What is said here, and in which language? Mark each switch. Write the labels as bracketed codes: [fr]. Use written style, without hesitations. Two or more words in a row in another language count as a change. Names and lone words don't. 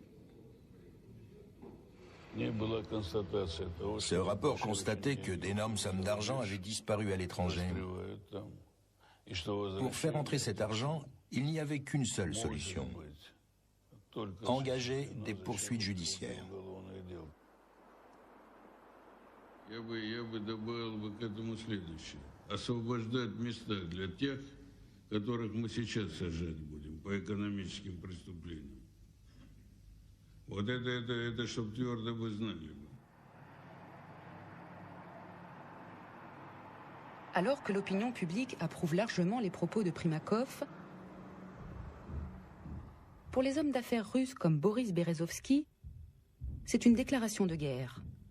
[fr] Ce rapport constatait que d'énormes sommes d'argent avaient disparu à l'étranger. Pour faire entrer cet argent, il n'y avait qu'une seule solution: engager des poursuites judiciaires. [ru] Я бы добавил бы к этому следующее: освобождать места для тех, которых мы сейчас сажать будем по экономическим преступлениям. Вот это чтобы твердо вы знали. [fr] Alors que l'opinion publique approuve largement les propos de Primakov, pour les hommes d'affaires russes comme Boris Berezovsky, c'est une déclaration de guerre.